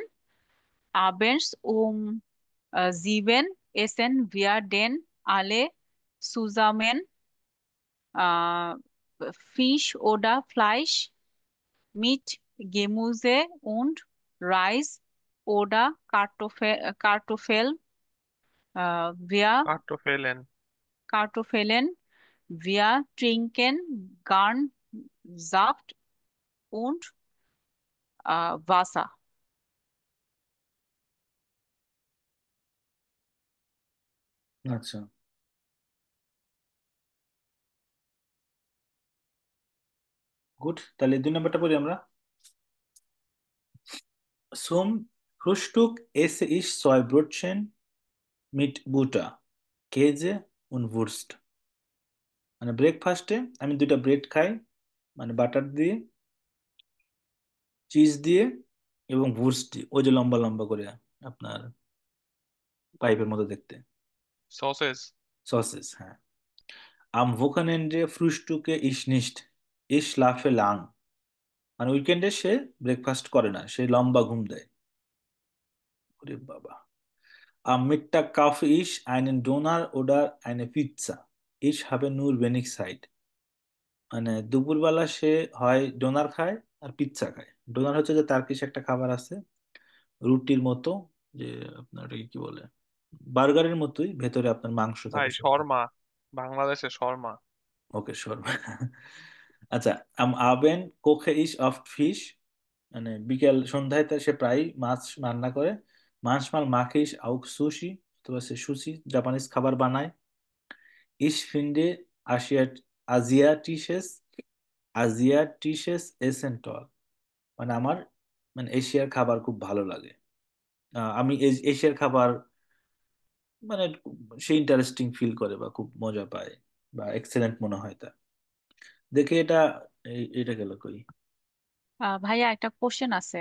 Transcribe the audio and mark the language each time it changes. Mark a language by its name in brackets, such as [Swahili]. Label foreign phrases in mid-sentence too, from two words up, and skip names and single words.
[German] Abends 7 essen wir denn alle zusammen äh, Fisch oder Fleisch mit Gemüse und Reis oder Kartoffel. Wir কার্টোফেলেন। Kartoffeln. Wir trinken gern Saft und Wasser. [Bangla] আচ্ছা, গুড, তাহলে 2 নম্বরটা পড়ি আমরা। [German] সোম Frühstück esse ich zwei Brötchen mit Butter, Käse und Wurst. [Bangla] মানে ব্রেকফাস্টে আমি দুইটা ব্রেড খাই, মানে বাটার দিয়ে, চিজ দিয়ে এবং ভুর্স্ট দিয়ে, ওই যে লম্বা লম্বা করে আপনার পাইপের মতো দেখতে, সসেস। সসেস, হ্যাঁ। [German] Am Wochenende frühstücke ich nicht. Ich schlafe lang. [Bangla] মানে উইকেন্ডে সে ব্রেকফাস্ট করে না, সে লম্বা ঘুম দেয়। ওরে বাবা। [German] Am Mittag kaufe ich einen Döner oder eine Pizza. Ich habe nur wenig Zeit. [Bangla] মানে দুপুরবেলা সে হয় ডোনার খায় আর পিৎজা খায়। ডোনার হচ্ছে যে টার্কিশ একটা খাবার আছে, রুটির মতো, যে আপনার ওটাকে কি বলে, বার্গারের মতোই, ভেতরে আপনার মাংস ভাই থাকে সেদ্ধ। শর্মা, বাংলাদেশে শর্মা। ওকে, শোর। আচ্ছা, [German] am Abend koche ich oft Fisch, [Bangla] মানে বিকেল সন্ধ্যায় সে প্রায় মাছ রান্না করে। [German] manchmal mache ich auch Sushi, [Bangla] অথবা সে সুশি জাপানিজ খাবার বানায়। [German] Ich finde asiatisches Essen toll. [Bangla] মানে আমার, মানে এশিয়ার খাবার খুব ভালো লাগে। আমি এশিয়ার খাবার মানে সে [English] interesting feel [Bangla] করে বা খুব মজা পায় বা এক্সেলেন্ট মনে হয় তার দেখে। এটা এটা গেল কই। ভাইয়া একটা কোশ্চেন আছে।